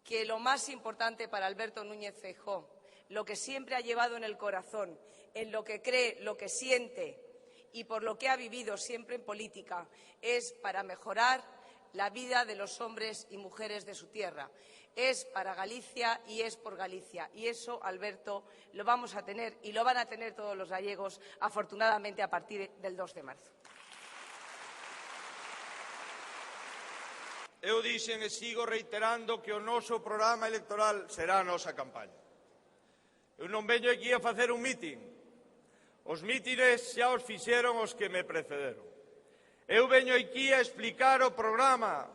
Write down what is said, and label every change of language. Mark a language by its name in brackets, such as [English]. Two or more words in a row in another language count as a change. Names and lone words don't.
[Spanish] lo más importante para Alberto Núñez Feijóo, lo que siempre ha llevado en el corazón, en lo que cree, lo que siente y por lo que ha vivido siempre en política, es para mejorar la vida de los hombres y mujeres de su tierra. Es para Galicia y es por Galicia. Y eso, Alberto, lo vamos a tener y lo van a tener todos los gallegos, afortunadamente, a partir del 2 de marzo. [Galician] Eu dixen e sigo reiterando que o noso programa electoral será a nosa campaña. Eu non veño aquí a facer un mitin. Os mítines xa os fixeron os que me precederon. Eu veño aquí a explicar o programa.